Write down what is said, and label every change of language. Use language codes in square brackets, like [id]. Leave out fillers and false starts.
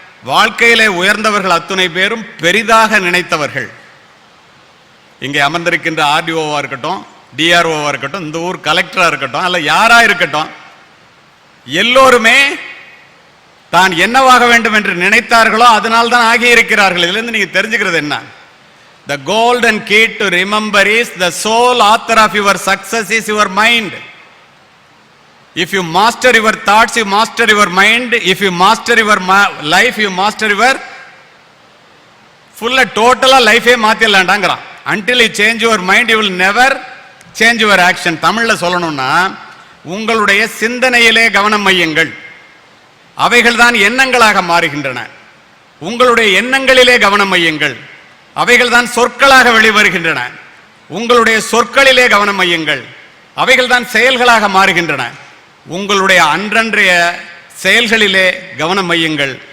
[ta] வாழ்க்கையிலே உயர்ந்தவர்கள் அத்துணை பேரும் பெரிதாக நினைத்தவர்கள். இங்கே அமர்ந்திருக்கின்ற ஆர்டிஓவா இருக்கட்டும், டிஆர்ஓவா இருக்கட்டும், இந்த ஊர் கலெக்டரா இருக்கட்டும், அல்ல யாரா இருக்கட்டும், எல்லோருமே தான் என்னவாக வேண்டும் என்று நினைத்தார்களோ அதனால் தான் ஆகியிருக்கிறார்கள். இதிலிருந்து நீங்க தெரிஞ்சுக்கிறது என்ன? [en] The golden key to remember is the sole author of your success is your mind. If you master your thoughts, you master your mind. If you master your life, you master your full total life [ta] மாத்திடலாம்டாங்கறான். [en] Until you change your mind, you will never change your action. [ta] தமிழ்ல சொல்லணும்னா, உங்களுடைய சிந்தனையிலே கவனம் வையுங்கள். அவைகள் தான் எண்ணங்களாக மாறுகின்றன. உங்களுடைய எண்ணங்களிலே கவனம் வையுங்கள். அவைகள் தான் சொற்களாக வெளிவருகின்றன. உங்களுடைய சொற்களிலே கவனம் வையுங்கள். அவைகள் தான் செயல்களாக மாறுகின்றன. உங்களுடைய அன்றன்றைய செயல்களிலே கவனம் வையுங்கள்.